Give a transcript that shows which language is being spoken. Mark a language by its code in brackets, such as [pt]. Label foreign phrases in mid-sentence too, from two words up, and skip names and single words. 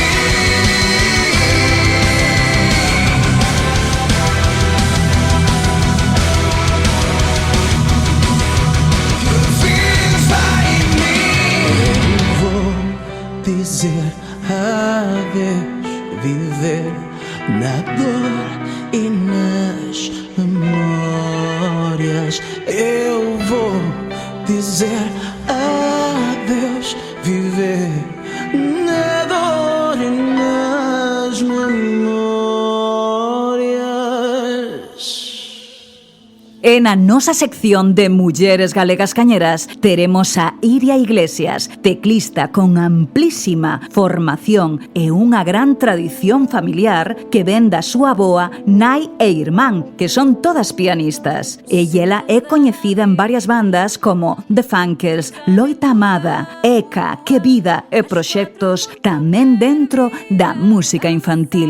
[pt] vou dizer adeus, viver na dor e nas memórias. Eu vou dizer adeus, viver na dor e nas memórias. [gl] E na nosa sección de Mulleres Galegas Cañeras teremos a Iria Iglesias, teclista con amplísima formación e unha gran tradición familiar que ven da súa avoa, nai e irmán, que son todas pianistas. E ela é coñecida en varias bandas como The Funkels, Loita Amada, Eka, Que Vida e proxectos tamén dentro da música infantil.